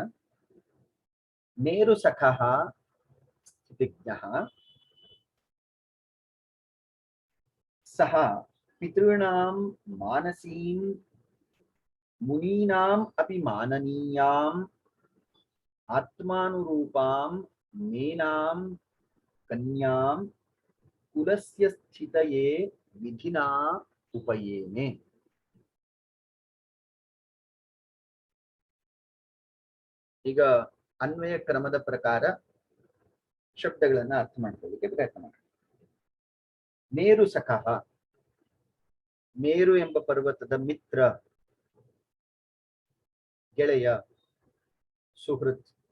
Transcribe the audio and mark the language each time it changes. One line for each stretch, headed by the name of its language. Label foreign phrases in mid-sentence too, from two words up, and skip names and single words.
Sanskrit: ಮೇರು ಸಖಃ ಸ್ಥಿತಿಜ್ಞಃ ಸಹ ಪಿತॄಣಾಂ ಮಾನಸೀಂ ಮುನೀನಾಂ ಅಪಿ ಮಾನನೀಯಾಂ ಆತ್ಮಾನುರೂಪಾಂ ಮೇನಾಂ कन्यां कुलस्य स्थितये विधिना उपयेने.
Kannada: ಈಗ ಅನ್ವಯ ಕ್ರಮದ ಪ್ರಕಾರ ಶಬ್ದಗಳನ್ನು ಅರ್ಥ ಮಾಡ್ಕೊಳ್ಳಿಕ್ಕೆ ಪ್ರಯತ್ನ ಮಾಡಿ.
Sanskrit: ಮೇರು ಸಖಃ,
Kannada: ಮೇರು ಎಂಬ ಪರ್ವತದ ಮಿತ್ರ, ಗೆಳೆಯ, ಸುಹೃತ್.